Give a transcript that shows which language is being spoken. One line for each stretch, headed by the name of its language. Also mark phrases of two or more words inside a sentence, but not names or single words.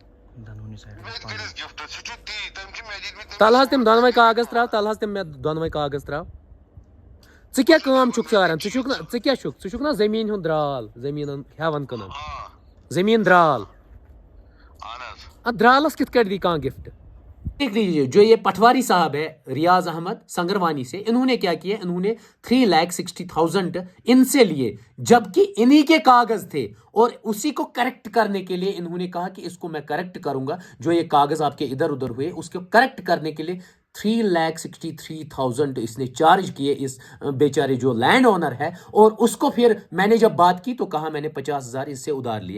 Kashmiri: تل حظ تِم دۄنوے کاغذ تراو، تل حظ تِم مےٚ دۄنوے کاغذ تراو۔ ژٕ کیٛاہ کٲم چھُکھ ژاران؟ ژٕ کیٛاہ چھُکھ؟ ژٕ چھُکھ نا زٔمیٖن ہُنٛد درٛال، زٔمیٖنن ہٮ۪وان کٕنان، زٔمیٖن درٛال۔ اتھ درٛالس کِتھ کٲٹھۍ دی کانٛہہ گفٹ؟
Urdu: دیکھ لیجیے، جو یہ پٹواری صاحب ہے ریاض احمد سنگروانی سے، انہوں نے کیا کیا، انہوں نے 3,60,000 ان سے لیے، جبکہ انہی کے کاغذ تھے، اور اسی کو کریکٹ کرنے کے لیے انہوں نے کہا کہ اس کو میں کریکٹ کروں گا، جو یہ کاغذ آپ کے ادھر ادھر ہوئے اس کو کریکٹ کرنے کے لیے 3,63,000 اس نے چارج کیے اس بیچارے جو
English: land owner
Urdu: ہے، اور اس کو پھر میں نے جب بات کی تو کہا میں نے 50,000 اس سے ادھار لیے۔